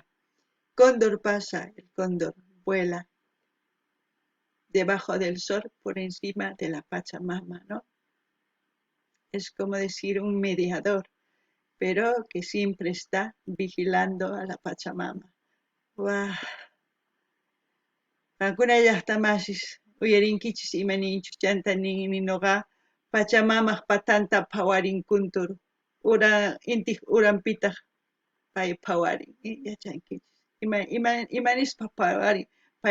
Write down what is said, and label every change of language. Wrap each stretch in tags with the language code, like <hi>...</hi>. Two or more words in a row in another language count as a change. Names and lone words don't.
<es>Cóndor pasa, el cóndor vuela debajo del sol por encima de la Pachamama, ¿no? Es como decir un mediador, pero que siempre está vigilando a la Pachamama. ¡Guau!</es> <qu>Alguna llaqtamasis uyarinkichis imaninchus chantanin ninoqa Pachamamaq patanta phawarin kuntur ura intip urampitaq pay phawarin yachankichis imanispa phawarin pay</qu>